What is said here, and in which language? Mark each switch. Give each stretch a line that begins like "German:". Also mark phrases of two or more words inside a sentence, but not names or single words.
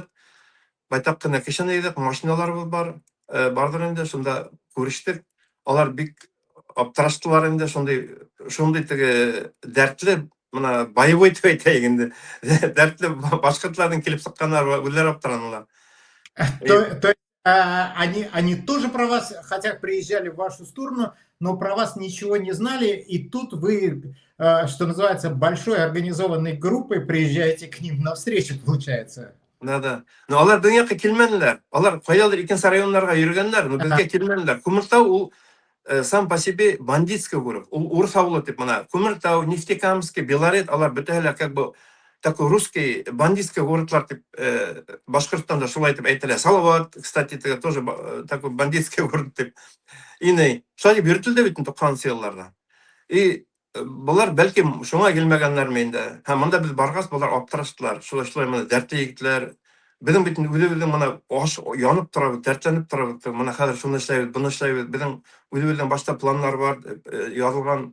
Bashkir: Байтак кына кешене йыйдык, машиналарыбыз бар. Бардыр инде, шунда күрештек. Алар бик аптыраштылар инде, шундый дәртле, менә боевой дип әйтәйек инде. Дәртле башкортларның килеп сыкканнар, үзләре аптыраналар.
Russian: То есть они тоже про вас, хотя приезжали в вашу сторону, но про вас ничего не знали, и тут вы, что называется, большой организованной группой приезжаете к ним навстречу, получается.
Bashkir: Да. Но алар дөньяга килмәделәр. Алар кайдадыр икенче районнарга йөргәннәр, но безгә килмәделәр.
Russian: Күмертау ул сам по себе бандитский город.
Bashkir: Ул урыс авылы дип менә. Күмертау, Нефтекамский, Белорет, алар бөтәһе
Russian: как бы такой русский бандитский городlar
Bashkir: дип Башкортстанда шулай дип әйтелә. Салават,
Russian: кстати, тоже такой бандитский город дип.
Bashkir: Ине, шулай йөртелде бит 90 елларда. И булар бәлки шуңа килмәгәннәрме инде. Монда без баргас, булар аптыраштылар. Шулай менә дәртле егетләр. Безнең бит үзебезнең менә аш янып тора, дәртләнеп тора. Менә хәзер шуны эшләйбез, буны эшләйбез. Безнең үзебезнең башта планнар бар, язылган.